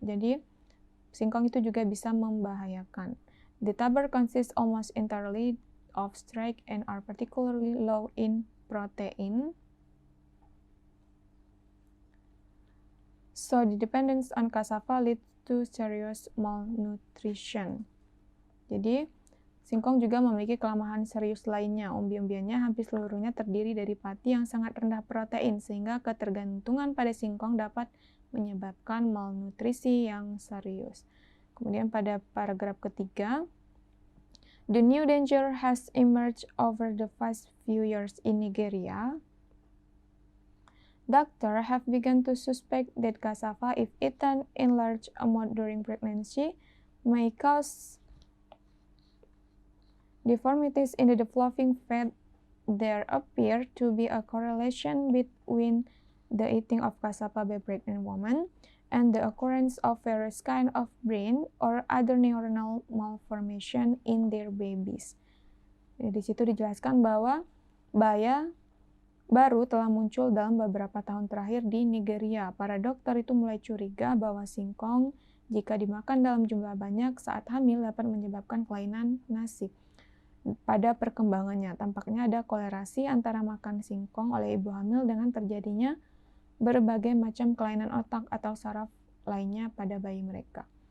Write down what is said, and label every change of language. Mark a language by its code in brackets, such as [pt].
[id] Jadi singkong itu juga bisa membahayakan. [en] The tuber consists almost entirely of starch and are particularly low in protein. So the dependence on cassava leads to serious malnutrition. Jadi [id] Singkong juga memiliki kelemahan serius lainnya. Umbi-umbiannya hampir seluruhnya terdiri dari pati yang sangat rendah protein, sehingga ketergantungan pada singkong dapat menyebabkan malnutrisi yang serius. Kemudian pada paragraf ketiga, [en] the new danger has emerged over the past few years in Nigeria. Doctors have begun to suspect that cassava, if eaten in large amount during pregnancy, may cause deformities in the developing fat. There appear to be a correlation between the eating of cassava by pregnant women and the occurrence of various kind of brain or other neuronal malformation in their babies. [id] Jadi, di situ dijelaskan bahwa bahaya baru telah muncul dalam beberapa tahun terakhir di Nigeria. Para dokter itu mulai curiga bahwa singkong jika dimakan dalam jumlah banyak saat hamil dapat menyebabkan kelainan nasib. Pada perkembangannya, tampaknya ada kolerasi antara makan singkong oleh ibu hamil dengan terjadinya berbagai macam kelainan otak atau saraf lainnya pada bayi mereka.